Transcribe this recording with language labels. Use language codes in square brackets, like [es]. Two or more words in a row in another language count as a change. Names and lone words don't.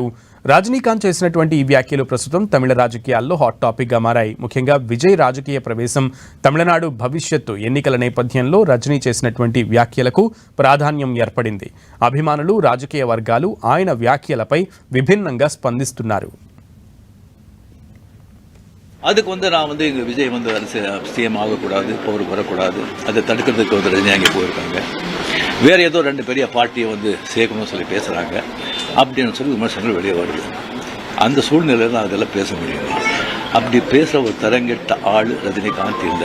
[te] రజనీకాంత్ చేసినటువంటి ఈ వ్యాఖ్యలు ప్రస్తుతం తమిళ రాజకీయాల్లో [en] hot topic-ga [te] మారాయి. ముఖ్యంగా విజయ్ రాజకీయ ప్రవేశం, తమిళనాడు భవిష్యత్తు ఎన్నికల నేపథ్యంలో రజనీ చేసినటువంటి వ్యాఖ్యలకు ప్రాధాన్యం ఏర్పడింది. అభిమానులు, రాజకీయ వర్గాలు ఆయన వ్యాఖ్యలపై విభిన్నంగా స్పందిస్తున్నారు. [ta] அதுக்கு நான் விஜய் சிஎம் ஆகக்கூடாது, பவர் வரக்கூடாது, அதை தடுக்கிறதுக்கு ரஜினி அங்கே போயிருக்காங்க. வேறு ஏதோ ரெண்டு பெரிய பார்ட்டியை சேர்க்கணும்னு சொல்லி பேசுகிறாங்க அப்படின்னு சொல்லி விமர்சனங்கள் வெளியே வருது. அந்த சூழ்நிலையில் தான் அதெல்லாம் பேச முடியும். அப்படி பேசுகிற ஒரு தரங்கெட்ட ஆள் ரஜினிகாந்த் இல்லை.